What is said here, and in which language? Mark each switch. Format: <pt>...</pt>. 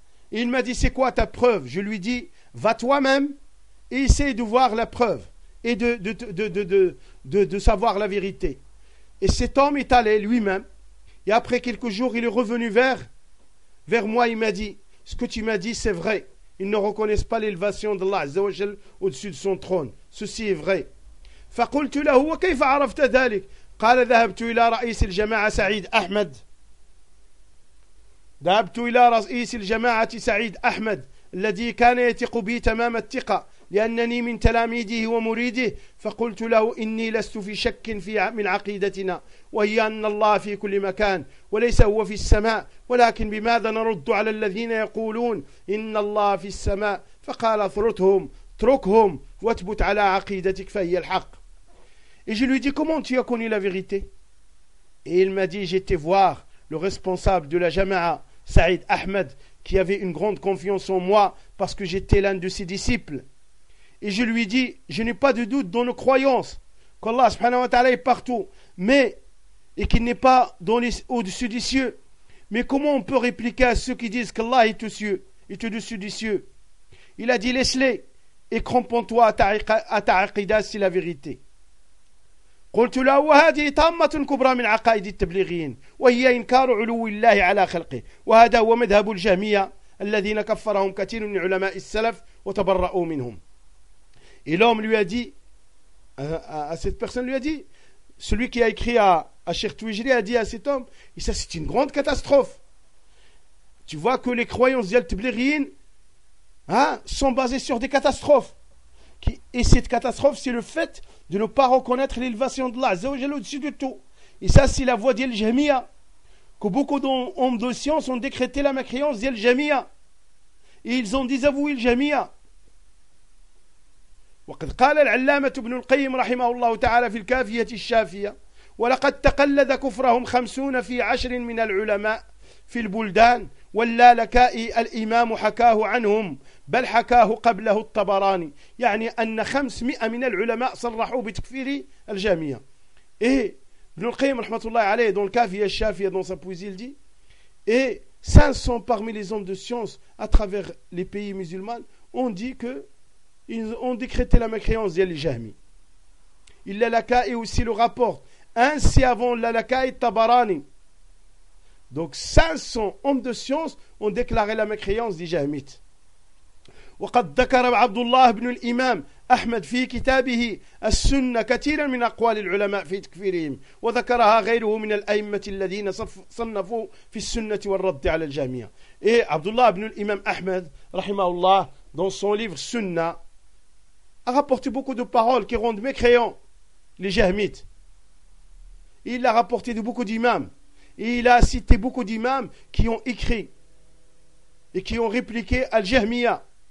<fr>Il m'a dit, c'est quoi ta preuve? Je lui dis, va toi-même et essaye de voir la preuve et de savoir la vérité. Et cet homme est allé lui-même Et après quelques jours, il est revenu vers moi. Il m'a dit, ce que tu m'as dit, c'est vrai. Ils ne reconnaissent pas l'élévation d'Allah Azza wa Jal au-dessus de son trône. Ceci est vrai.</fr> <ar>فَقُلْتُ لَهُ وَكَيْفَ عَرَفْتَ ذَلِكَ قَالَ ذَهَبْتُ إِلَى رَئِيسِ الْجَمَاعَةِ سَعِيدِ أَحْمَدِ ذَهَبْتُ إِلَى رَئِيسِ الْجَمَاعَةِ سَعِيدِ أَحْمَدِ الَّذِي كَانَ يَتِقُ بِي تَمَامَ الثِّقَة لأنني من تلاميذه ومريده فقلت له إني لست في شك في من عقيدتنا وهي أن الله في كل مكان وليس هو في السماء ولكن بماذا نرد على الذين يقولون إن الله في السماء فقال اثرتهم تركهم واثبت على عقيدتك فهي الحق.</ar> <fr>Et je lui dis, comment tu as connu la vérité? Et il m'a dit, j'étais voir le responsable de la jama'a, Saïd Ahmed, qui avait une grande confiance en moi parce que j'étais l'un de ses disciples. Et je lui dis, je n'ai pas de doute dans nos croyances qu'Allah subhanahu wa ta'ala est partout, mais et qu'il n'est pas dans les, au-dessus des cieux. Mais comment on peut répliquer à ceux qui disent qu'Allah est aux cieux, est au-dessus des cieux? Il a dit, laisse-les et crampons-toi à ta aqida si la vérité.</fr> <ar>قلت له وهذه طامة كبرى من عقائد التبليغيين وهي إنكار علو الله على خلقه وهذا هو مذهب الجهمية الذين كفرهم كثير من علماء السلف وتبرأوا منهم.</ar> <fr>Et l'homme lui a dit, à cette personne lui a dit, celui qui a écrit à Cheikh Twijri a dit à cet homme, et ça c'est une grande catastrophe. Tu vois que les croyances des Tablighin, hein, sont basées sur des catastrophes. Et cette catastrophe, c'est le fait de ne pas reconnaître l'élévation d'Allah, Azza wa Jalla au-dessus de tout. Et ça c'est la voie d'El Jamia, que beaucoup d'hommes de science ont décrété la mécréance d'El Jamia. Et ils ont désavoué El Jamia.</fr> <ar>وقد قال العلامة ابن القيم رحمه الله تعالى في الكافية الشافية ولقد تقلد كفرهم خمسون في عشر من العلماء في البلدان واللالكائي الإمام حكاه عنهم بل حكاه قبله الطبراني يعني أن خمسمائة من العلماء صرحوا بتكفير الجامية.</ar> <fr>إيه ابن القيم رحمه الله عليه dans le كافية الشافية dans sa poésie il dit et 500 parmi les hommes de science à travers les pays musulmans ont dit que ils ont décrété la mécréance d'El Jahmi. Il l'alaka et aussi le rapport. Ainsi avant l'alaka et Tabarani. Donc 500 hommes de science ont déclaré la mécréance des Jahmites.</fr> <ar>وقد ذكر عبد الله بن الإمام أحمد في كتابه السنة كثيرا من أقوال العلماء في تكفيرهم وذكرها غيره من الأئمة الذين صنفوا في السنة والرد على الجامية.</ar> <fr>إيه عبد الله بن الإمام أحمد رحمه الله dans son livre سنة a rapporté beaucoup de paroles qui rendent mécréants les jahmites. Il l'a rapporté de beaucoup d'imams. Et il a cité beaucoup d'imams qui ont écrit et qui ont répliqué Al-Jahmiya.</fr>